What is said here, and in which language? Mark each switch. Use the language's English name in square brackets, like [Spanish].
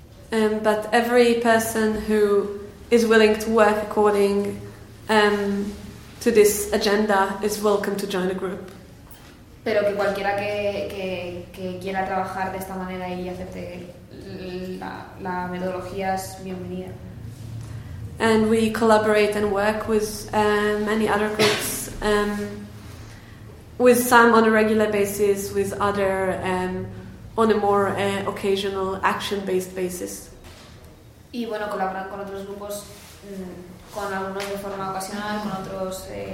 [English] But every person who is willing to work according to this agenda is welcome to join the group. [Spanish] Pero que cualquiera que quiera trabajar de esta manera y acepte la metodología es bienvenida. [English] And we collaborate and work with many other groups, with some on a regular basis, with other on a more occasional action-based basis. [Spanish] Y bueno, colaboran con otros grupos, con algunos de forma ocasional, con otros.